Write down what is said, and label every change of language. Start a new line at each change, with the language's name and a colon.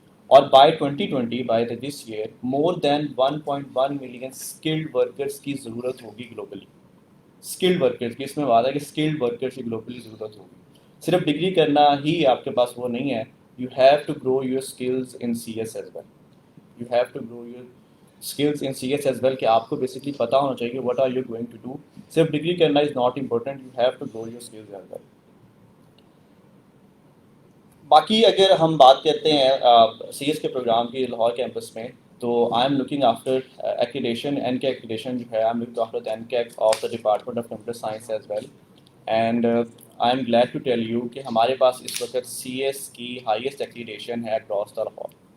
English: اور by 2020 by this year more than 1.1 million skilled workers
Urdu: کی ضرورت ہوگی
English: Globally.
Urdu: اسکلڈ ورکرس کی, اس میں وعدہ ہے کہ اسکلڈ ورکرس کی گلوبلی ضرورت ہوگی. صرف ڈگری کرنا ہی آپ کے پاس وہ نہیں ہے,
English: you have to grow your skills in CS as well. You have to grow your skills in CS as well
Urdu: کہ آپ کو بیسکلی پتہ ہونا چاہیے
English: what are you going to do.
Urdu: صرف ڈگری کرنا
English: is not important, you have to grow your skills as well.
Urdu: باقی اگر ہم بات کرتے ہیں سی ایس کے پروگرام کی لاہور کیمپس میں, تو
English: I'm looking after accreditation, N K accreditation جو ہے, I'm looking after N K of the department of computer science as well. And I'm glad to tell you
Urdu: کہ ہمارے پاس اس وقت سی ایس کی ہائیسٹ ایکریڈیشن ہے
English: Across the Lahore.